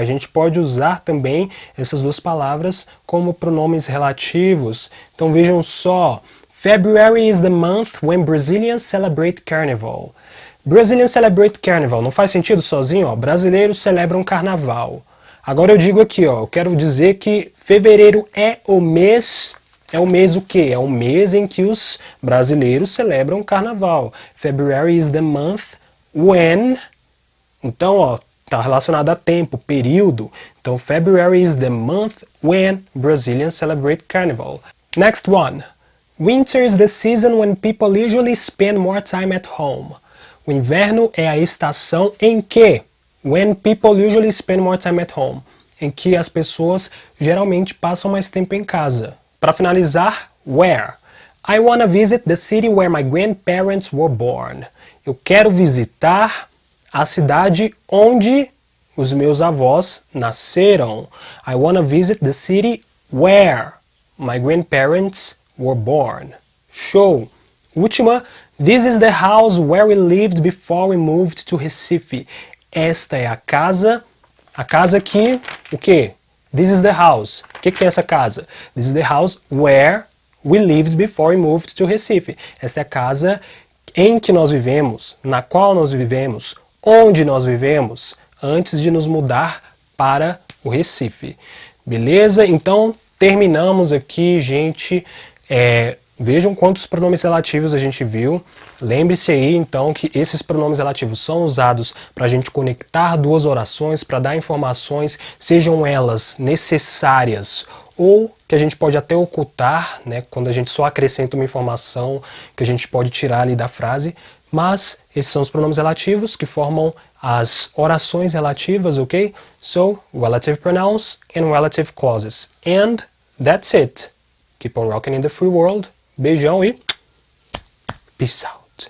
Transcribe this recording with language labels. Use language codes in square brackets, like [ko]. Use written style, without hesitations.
[pt] A gente pode usar também essas duas palavras como pronomes relativos. Então vejam só. [en] February is the month when Brazilians celebrate Carnival. Brazilians celebrate Carnival. [pt] Não faz sentido sozinho, ó. Brasileiros celebram Carnaval. Agora eu digo aqui, ó. Eu quero dizer que fevereiro é o mês o quê? É o mês em que os brasileiros celebram Carnaval. [en] February is the month when. [pt] Então, ó, tá relacionado a tempo, período. [en] Então, February is the month when Brazilians celebrate Carnival. Next one. Winter is the season when people usually spend more time at home. [pt] O inverno é a estação em que, [en] when people usually spend more time at home, [pt] em que as pessoas geralmente passam mais tempo em casa. Para finalizar, where? [en] I wanna visit the city where my grandparents were born. [pt] Eu quero visitar a cidade onde os meus avós nasceram. [en] I wanna visit the city where my grandparents were born. [pt] Show! Última. [en] This is the house where we lived before we moved to Recife. [pt] Esta é a casa que, o quê? [en] This is the house. [pt] O que tem essa casa? [en] This is the house where we lived before we moved to Recife. [pt] Esta é a casa em que nós vivemos, na qual nós vivemos, onde nós vivemos, antes de nos mudar para o Recife. Beleza? Então, terminamos aqui, gente, Vejam quantos pronomes relativos a gente viu. Lembre-se aí, então, que esses pronomes relativos são usados para a gente conectar duas orações, para dar informações, sejam elas necessárias ou que a gente pode até ocultar, né, quando a gente só acrescenta uma informação que a gente pode tirar ali da frase. Mas esses são os pronomes relativos que formam as orações relativas, ok? [en] So, relative pronouns and relative clauses. And that's it. Keep on rocking in the free world. Beijão e peace out.